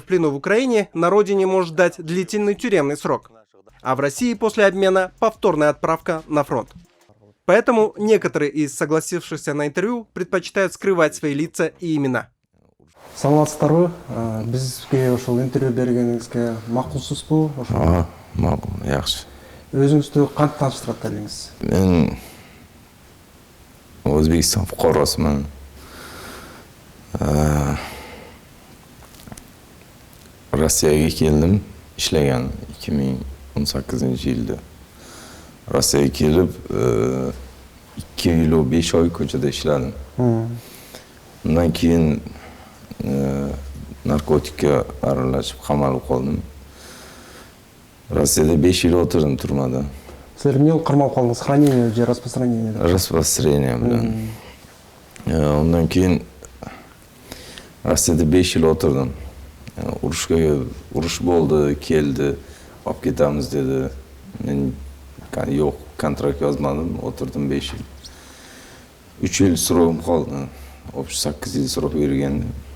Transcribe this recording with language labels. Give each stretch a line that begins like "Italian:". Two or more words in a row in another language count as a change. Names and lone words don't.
Russian: плену в Украине, на родине может дать длительный тюремный срок, а в России после обмена повторная отправка на фронт. Поэтому некоторые из согласившихся на интервью предпочитают скрывать свои лица и имена.
Kyrgyz: Саламатсыздарбы, бизге ошол интервью бергениңизге макулсузбу? Макул, yaxshi. Өзүңүздү кантип тааныштырат элеңиз?
Uzbek: Men O'zbekiston fuqarosiman. Rossiyaga keldim, ishlagan 2018-yilda. Rossiyaga kelib 2 yil 5 oy ko'chada ishladim. Undan keyin narkotikka aralashib qamalib qoldim. Rossiyada 5 yil o'tirdim turmada.
Kyrgyz: Силер эмне болуп кармалып калдыңыз?
Russian: Хранение же распространение?
Uzbek: Распространение bilan. Undan keyin Rossiyada 5 yil o'tirdim. Urush bo'ldi, keldi, olib ketamiz dedi. Men yo'q, kontrakt yozmadim, o'tirdim 5 yil. 3 yil srogim qoldi. 38 yil srok bergandim.